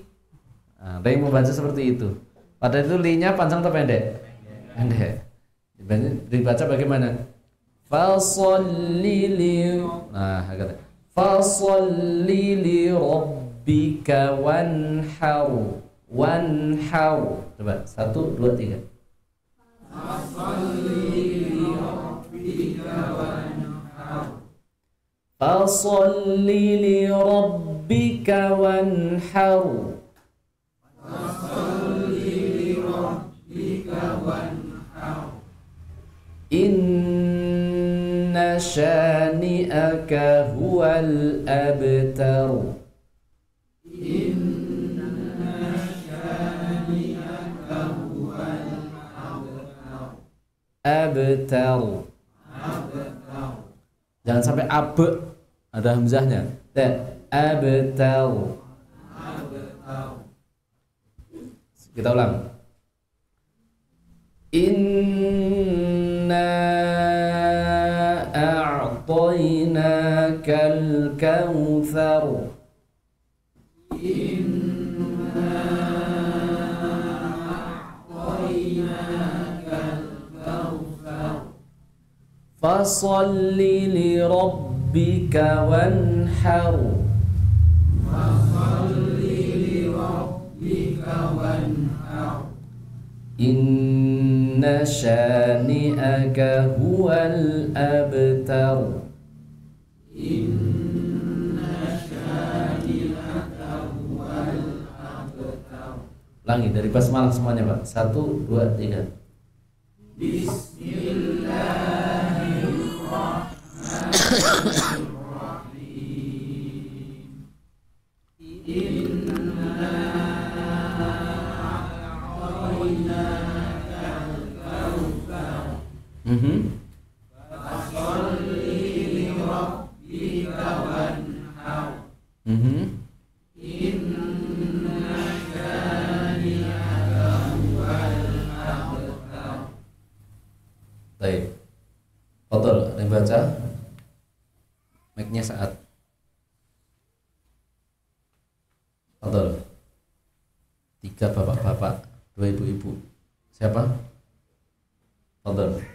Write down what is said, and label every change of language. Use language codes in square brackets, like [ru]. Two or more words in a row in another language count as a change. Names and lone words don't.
[id] Nah, ada yang membaca seperti itu. Padahal itu li-nya panjang atau pendek? Pendek. Dibaca bagaimana? [ar] فَصَلِّ لِ. [id] Nah, kata [ar] فَصَلِّ لِرَبِّكَ وَانْحَرْ. [id] Wanhar. Coba, satu, dua, tiga. [ar] فَصَلِّ لِرَبِّكَ وَانْحَرْ. فَصَلِّ لِرَبِّكَ وَانْحَرْ. فَصَلِّ لِرَبِّكَ وَانْحَرْ. إِنَّ شَانِئَكَ هُوَ الْأَبْتَرُ. إِنَّ شَانِئَكَ هُوَ الْأَبْتَرُ. [id] Jangan sampai abe, ada hamzahnya. Abtar. Kita ulang. [ar] إِنَّا أَعْطَيْنَاكَ الْكَوْثَرَ. إِنَّا أَعْطَيْنَاكَ الْكَوْثَرَ. فَصَلِّ لِرَبِّكَ وَانْحَرْ. فَصَلِّ لِرَبِّكَ وَانْحَرْ. إِنَّ شَانِئَكَ هُوَ الْأَبْتَرُ. إِنَّ شَانِئَكَ هُوَ الْأَبْتَرُ. [id] Ulangi dari basmalah semuanya, Pak. Satu, dua, tiga. [ar] بِسْمِ اللَّهِ الرَّحْمَٰنِ الرَّحِيمِ. إِنَّا أَعْطَيْنَاكَ الْكَوْثَرَ. فَصَلِّ لِرَبِّكَ وَانْحَرْ. إِنَّ شَانِئَكَ هُوَ الْأَبْتَرُ. [id] Baik. Fadhol, ada yang baca? Mic-nya saat. Fadhol. 3 bapak-bapak, 2 ibu-ibu. Siapa? Fadhol.